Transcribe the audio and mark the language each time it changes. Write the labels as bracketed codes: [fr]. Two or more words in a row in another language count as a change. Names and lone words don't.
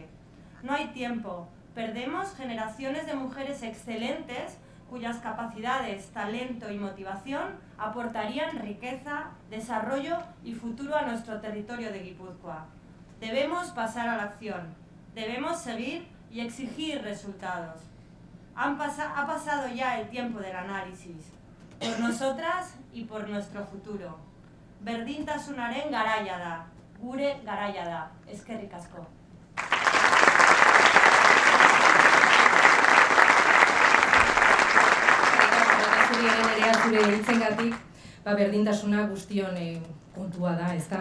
[es] No hay tiempo, perdemos generaciones de mujeres excelentes cuyas capacidades, talento y motivación aportarían riqueza, desarrollo y futuro a nuestro territorio de Guipúzcoa. Debemos pasar a la acción, debemos seguir y exigir resultados. Ha pasado ya el tiempo del análisis, por nosotras y por nuestro futuro. [eu] Berdintasunaren garaia da, gure garaia da. Eskerrik asko. Zure hitzengatik, berdintasuna guztion kontua da, ezta?